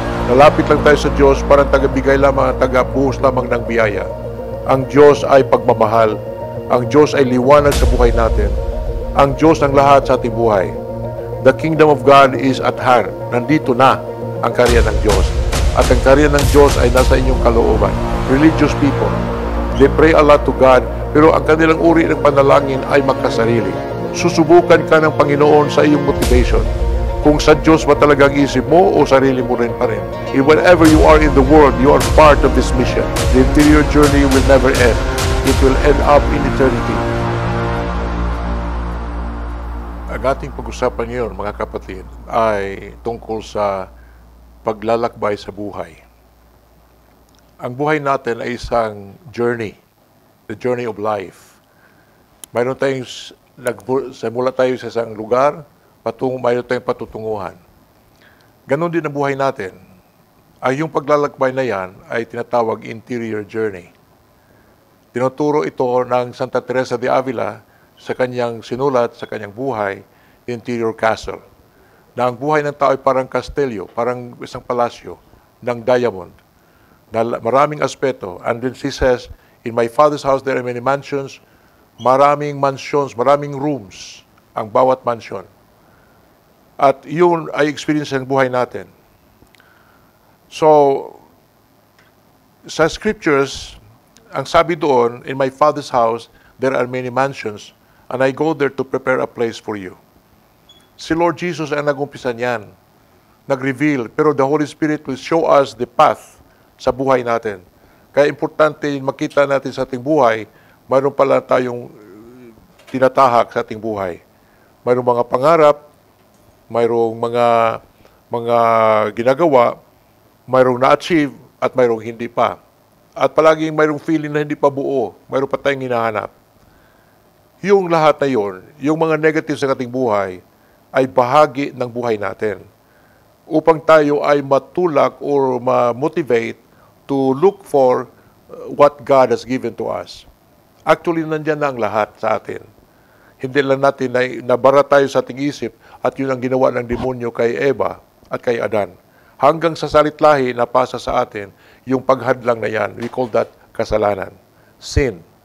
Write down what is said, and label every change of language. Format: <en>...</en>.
<tl>Lalapit lang tayo sa Diyos, parang tagabigay lamang at tagabuhos lamang ng biyaya. Ang Diyos ay pagmamahal. Ang Diyos ay liwanag sa buhay natin. Ang Diyos ng lahat sa ating buhay.</tl> <en>The kingdom of God is at hand.</en> <tl>Nandito na ang karya ng Diyos. At ang karya ng Diyos ay nasa inyong kalooban.</tl> <en>Religious people, they pray a lot to God,</en> <tl>pero ang kanilang uri ng panalangin ay magkasarili. Susubukan ka ng Panginoon sa iyong motivation. Kung sa Diyos ba talagang isip mo o sarili mo rin pa rin.</tl> <en>Whenever you are in the world, you are part of this mission. The interior journey will never end. It will end up in eternity.</en> <tl>Ang ating pag-usapan ngayon, mga kapatid, ay tungkol sa paglalakbay sa buhay. Ang buhay natin ay isang journey,</tl> <en>the journey of life.</en> <tl>Mayroon tayong, mula tayo sa isang lugar, mayroon tayong patutunguhan. Ganon din ang buhay natin. Ay yung paglalakbay na yan ay tinatawag interior journey. Tinuturo ito ng Santa Teresa de Avila sa kanyang sinulat, sa kanyang buhay, Interior Castle. Na ang buhay ng tao ay parang kastelyo, parang isang palasyo ng diamond, na maraming aspeto.</tl> <en>And then she says, in my Father's house there are many mansions,</en> <tl>maraming mansions, maraming rooms ang bawat mansion. At yun ay experience ng buhay natin.</tl> <en>So,</en> <tl>sa scriptures, ang sabi doon,</tl> <en>in my Father's house, there are many mansions, and I go there to prepare a place for you.</en> <tl>Si Lord Jesus ay nag-umpisa niyan, nag-reveal, pero</tl> <en>the Holy Spirit will show us the path</en> <tl>sa buhay natin. Kaya importante makita natin sa ating buhay, mayroon pala tayong tinatahak sa ating buhay. Mayroong mga pangarap, mayroong mga ginagawa, mayroong na-achieve, at mayroong hindi pa. At palaging mayroong feeling na hindi pa buo, mayroon pa tayong hinahanap. Yung lahat na yon, yung mga negative sa ating buhay, ay bahagi ng buhay natin. Upang tayo ay matulak</tl> <en>or ma-motivate to look for what God has given to us.</en> <tl>Actually, nandyan na ang lahat sa atin. Hindi lang natin nabara tayo sa ating isip at yun ang ginawa ng demonyo kay Eva at kay Adan. Hanggang sa salitlahi na pasa sa atin, yung paghadlang na yan,</tl> <en>we call that</en> <tl>kasalanan. Sin.</tl>